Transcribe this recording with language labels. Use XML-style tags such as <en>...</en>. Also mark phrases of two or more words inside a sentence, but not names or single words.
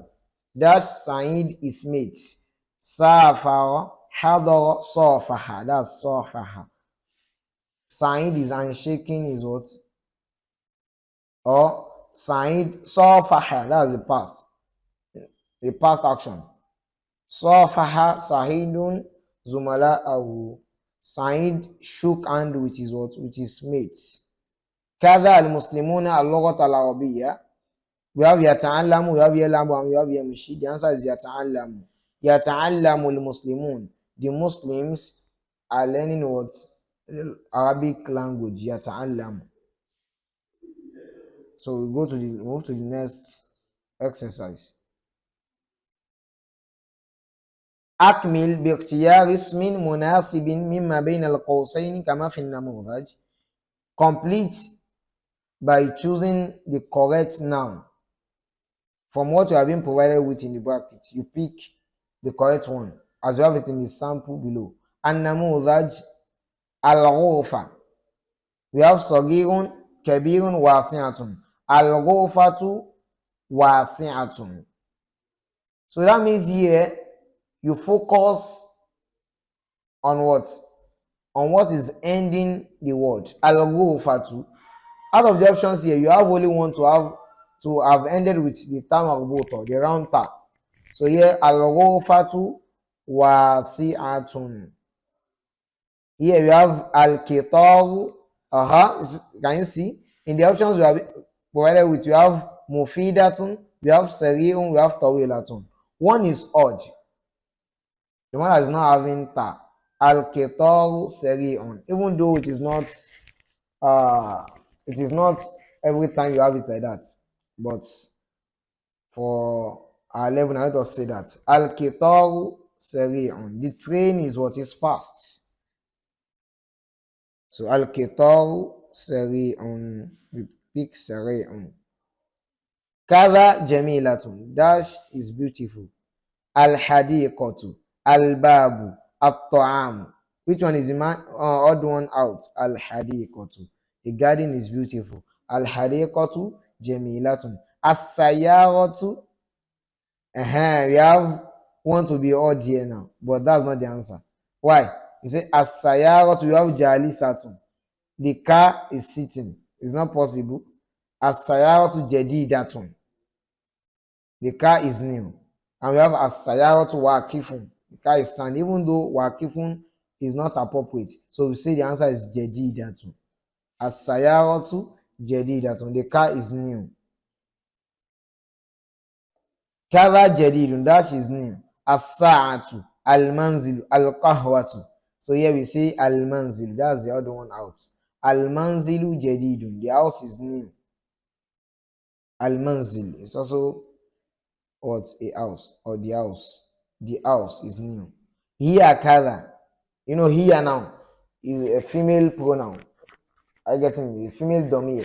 <en>That's Sa'id is mates.</en> <ar>سافر، حضر، صافح.</ar> <en>That's safaha. Sa'id is unshaking is what? Or Sa'id, safaha. That's the past. The past action.</en> <ar>صافح سعيدٌ زملاءه.</ar> <en>Sa'id shook hand with his what? With his mates.</en> <ar>كذا المسلمون اللغات العربية.</ar> <en>We have yata'allamu, we have yalamu, and we have yamshi. The answer is yata'allamu.</en> <ar>يتعلم المسلمون.</ar> <en>The Muslims are learning what? Arabic language. Yata'allamu. So we move to the next exercise.</en> <ar>أكمل باختيار اسم مناسب مما بين القوسين كما في النموذج.</ar> <en>Complete by choosing the correct noun from what you have been provided with in the bracket. You pick the correct one as you have it in the sample below.</en> <ar>النموذج الغرفة.</ar> <en>We have</en> <ar>صغير كبير واسعة. الغرفة واسعة.</ar> <en>So that means here you focus on what? On what is ending the word. Al-ghurfatu. Out of the options here, you have only one to have ended with the ta marbuta, the round ta. So here,</en> <ar>الغرفة واسعة.</ar> <en>Here you have al-kitaru. Can you see? In the options we have provided with, you have mufidatun, we have sari'un, we have tawilatun. One is odd. The one that is not having ta.</en> <ar>القطار سريع.</ar> <en>Even though it is not every time you have it like that. But for our level, let us say that.</en> <ar>القطار سريع.</ar> <en>The train is what is fast. So</en> <ar>القطار سريع.</ar> <en>We pick sari'un.</en> <ar>كذا جميلة.</ar> <en>Dash is beautiful. Al-hadiqatu. Al-babu. At-ta'am. Which one is the odd one out? Al-hadiqatu. The garden is beautiful.</en> <ar>الحديقة جميلة. السيارة.</ar> <en>We have one to be odd here now, but that's not the answer. Why? You say as-sayyaratu, you have jalisatun. The car is sitting. It's not possible.</en> <ar>السيارة جديدة.</ar> <en>The car is new. And we have</en> <ar>السيارة واقف.</ar> <en>The car is standing, even though waqifun is not appropriate. So we say the answer is jadidatun.</en> <ar>السيارة جديدة.</ar> <en>The car is new.</en> <ar>كذا جديد,</ar> <en>that is new.</en> <ar>الساعة، المنزل، القهوة.</ar> <en>So here we say al-manzilu. That's the other one out.</en> <ar>المنزل جديد.</ar> <en>The house is new. Al-manzil is also what? A house or the house. The house is new. Here kava. You know, here now is a female pronoun. I get it? A female domir.</en>